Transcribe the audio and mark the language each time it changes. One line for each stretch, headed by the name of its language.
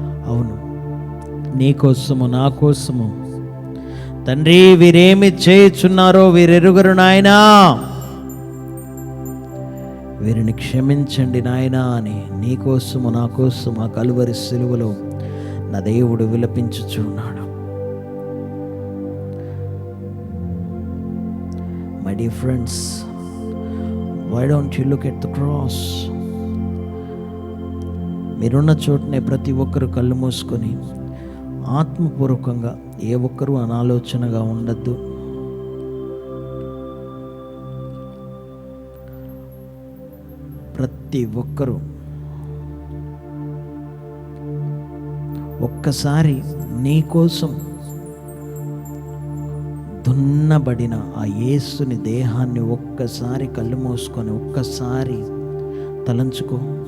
Telugu: అవును, నీకోసము, నా కోసము తండ్రి వీరేమి చేయుచున్నారో వీరెరుగరు నాయనా, వీరిని క్షమించండి నాయనా అని నీకోసము, నా కోసము ఆ కలువరి సిలువలో నా దేవుడు విలపించుచున్నాడు.
English: My dear friends, why don't you look at the cross?
Telugu: మీరున్న చోటనే ప్రతి ఒక్కరు కళ్ళు మూసుకొని ఆత్మపూర్వకంగా, ఏ ఒక్కరూ అనాలోచనగా ఉండద్దు. ప్రతి ఒక్కరూ ఒక్కసారి నీ కోసం దున్నబడిన ఆ యేసుని దేహాన్ని ఒక్కసారి కళ్ళు మూసుకొని ఒక్కసారి తలంచుకో.